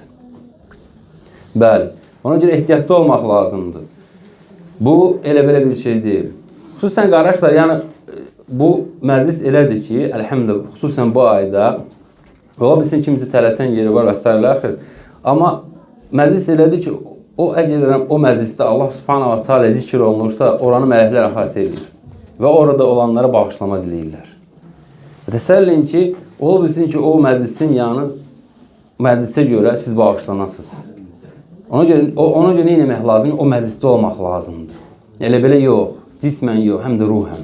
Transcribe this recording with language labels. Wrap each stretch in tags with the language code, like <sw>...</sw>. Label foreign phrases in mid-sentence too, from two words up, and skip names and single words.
<az>Bəli, ona görə ehtiyatlı olmaq lazımdır. Bu, elə-belə bir şey deyil. Xüsusən qardaşlar, yəni, bu məclis elədir ki, əlhəmdülillah, xüsusən bu ayda, ola bilsin kimisi tələsən yeri var və s. Amma məclis elədir ki, o əgər o məclisdə</az> <ar>الله سبحانه وتعالى</ar> <az>zikr olunursa, oranı mələklər əhatə edir və orada olanlara bağışlama diləyirlər. Təsəllin ki, ola bilsin ki, o məclisin yanı, məclisə görə siz bağışlanasınız. Ona görə nə etmək lazım? O məclisdə olmaq lazımdır. Elə-belə yox, cismən yox, həm də ruhən.</az>